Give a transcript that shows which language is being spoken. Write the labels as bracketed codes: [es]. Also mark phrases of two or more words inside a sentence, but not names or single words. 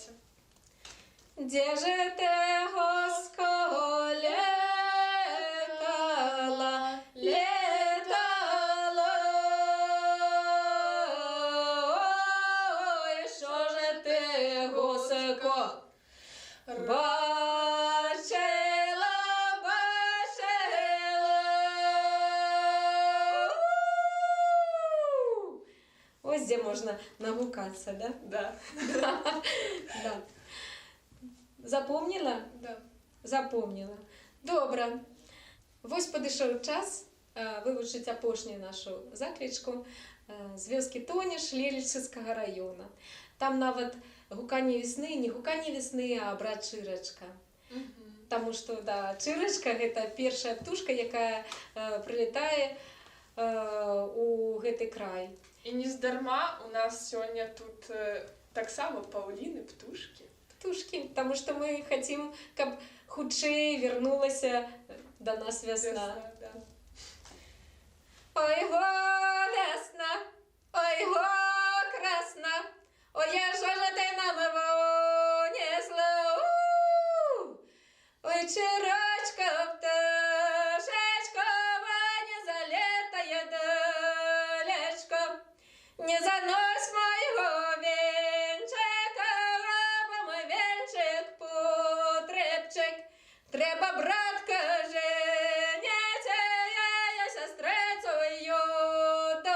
[uk] Де же ти, гуско, летала, летала, ой, що же ти, гуско, бачила, бачила. Ось де можна нагукатися, да? Да. [be] Да. Запомніла? Да. Запомніла. Добре. Вось падышоў час вывучыць апошнюю нашу заклічку з вёскі Тоніш Лельчыцкага раёна. Там нават гуканне весны, не гуканне весны, а абрад чырачка. Таму што, да, чырачка – гэта першая птушка, якая прылетае у гэты край. І нездарма у нас сёння тут таксама паўліны, птушкі. Птушкі, таму што мы хацім, каб хутчэй вярнулася да нас вясна. Да. [uk] Ой, го, весна, ой, го, красна, ой, що ж ти нам вынесла? Ой, чирочка, пташечка, не залетая далечко, не занось моего венчика, бо мой венчик потребчик, треба, братка, жениться, я сестрицею